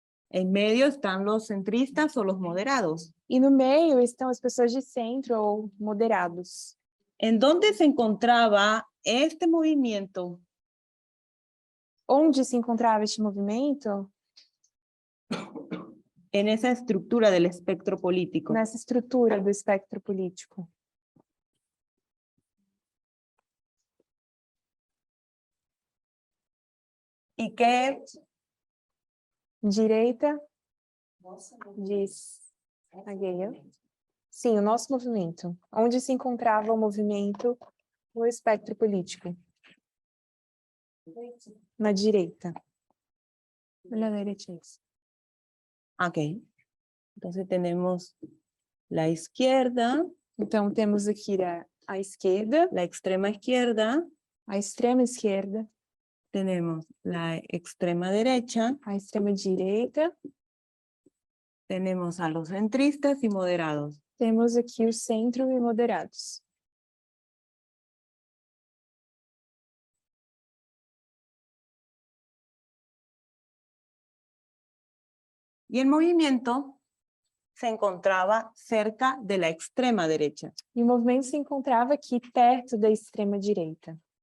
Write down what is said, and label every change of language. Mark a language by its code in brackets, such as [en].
[es] En medio están los centristas o los moderados. [pt] E no meio estão as pessoas de centro ou moderados. [es] ¿En dónde se encontraba este movimiento? [pt] Onde se encontrava este movimento? [es] En esa estructura del espectro político. [pt] Nessa estrutura do espectro político. [es] ¿Y qué? [pt] Direita diz a Gayle. Sim, o nosso movimento. Onde se encontrava o movimento no espectro político? Na direita. Na direita. Ok. [es] Entonces tenemos la izquierda, [pt] Então, temos aqui a esquerda, [es] la extrema izquierda, [pt] a extrema esquerda, [es] tenemos la extrema derecha, [pt] a extrema direita, [es] tenemos a los centristas y moderados. [pt] temos aqui o centro e moderados. [es] Y el movimiento se encontraba cerca de la extrema derecha. [pt] E o movimento se encontrava aqui perto da extrema direita.